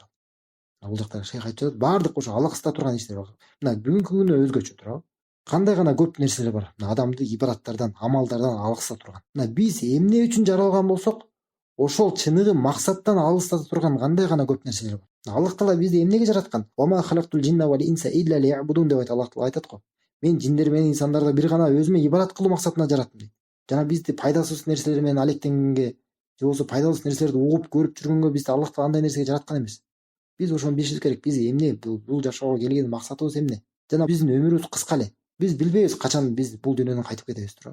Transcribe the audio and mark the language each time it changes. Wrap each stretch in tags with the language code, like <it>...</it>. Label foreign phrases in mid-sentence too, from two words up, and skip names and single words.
<ky>Бул жакта шейх айтып жатат, баардык ошо алаксыта турган иштер бар. Мына бүгүнкү күндө өзгөчө туурабы? Кандай гана көп нерселер бар. Мына адамды ибадаттардан, амалдардан алаксыта турган. Мына биз эмне үчүн жаралган болсок, ошол чыныгы максаттан алыстата турган кандай гана көп нерселер бар. Аллах Таала бизди эмнеге жараткан?</ky> <ar>وما خلقت الجن والإنس إلا ليعبدون</ar> <ky>деп Аллах Таала айтат го. Мен жиндер менен инсандарды бир гана өзүмө ибадат кылуу максатында жараттым дейт. Жана бизди пайдасыз нерселер менен алектенгенге, же болбосо пайдалуу нерселерди угуп көрүп жүргөнгө бизди Аллах Таала андай нерсеге жараткан эмес. Биз ошону билишибиз керек. Биз эмне бул жашоого келген максатыбыз эмне? Жана биздин өмүрүбүз кыска эле. Биз билбейбиз качан биз бул дүйнөдөн кайтып кетебиз туурабы?</ky>